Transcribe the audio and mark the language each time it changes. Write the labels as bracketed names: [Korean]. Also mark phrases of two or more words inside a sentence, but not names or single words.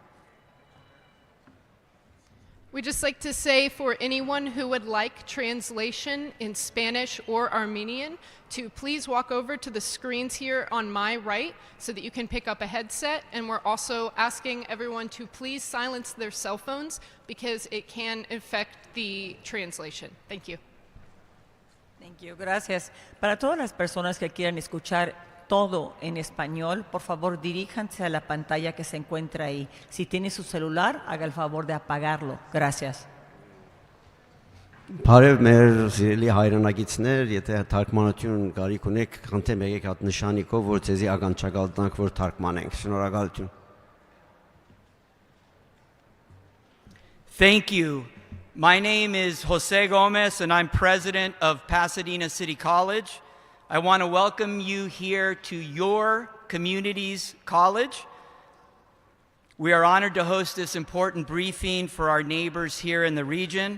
[English] We'd just like to say for anyone who would like translation in Spanish or Armenian to please walk over to the screens here on my right so that you can pick up a headset. And we're also asking everyone to please silence their cell phones because it can affect the translation. Thank you. Thank you. [Spanish] Gracias. Para todas las personas que quieran escuchar todo en español, por favor diríjanse a la pantalla que se encuentra ahí. Si tiene su celular, haga el favor de apagarlo. Gracias. [Armenian] Բարև մեր սիրելի հայրենագիտներ, եթե թարգմանություն կարիք ունեք, խնդրեմ եկեք հատ նշանիկով, որ ցեզի ականջակալ տանք, որ թարգմանենք։ Շնորհակալություն։ [English] Thank you. My name is Jose Gomez, and I'm president of Pasadena City College. I want to welcome you here to your community's college. We are honored to host this important briefing for our neighbors here in the region.